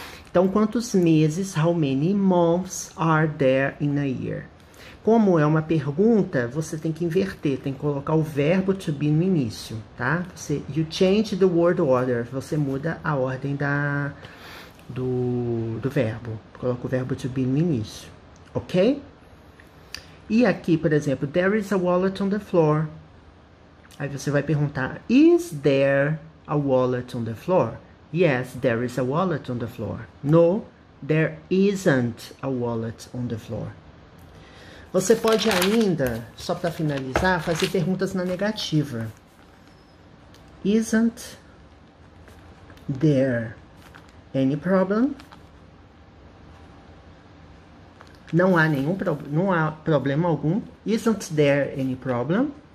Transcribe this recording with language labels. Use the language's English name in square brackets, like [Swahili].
[Portuguese] Então, quantos meses, [English] how many months are there in a year? [Portuguese] Como é uma pergunta, você tem que inverter, tem que colocar o verbo to be no início, tá? [English] You change the word order, [Portuguese] você muda a ordem do verbo. Coloca o verbo to be no início, ok? E aqui, por exemplo, [English] there is a wallet on the floor. [Portuguese] Aí você vai perguntar, [English] is there a wallet on the floor? Yes, there is a wallet on the floor. No, there isn't a wallet on the floor. [Portuguese] Você pode ainda, só para finalizar, fazer perguntas na negativa. [English] Isn't there any problem? [Portuguese] Não há problema algum. [English] Isn't there any problem?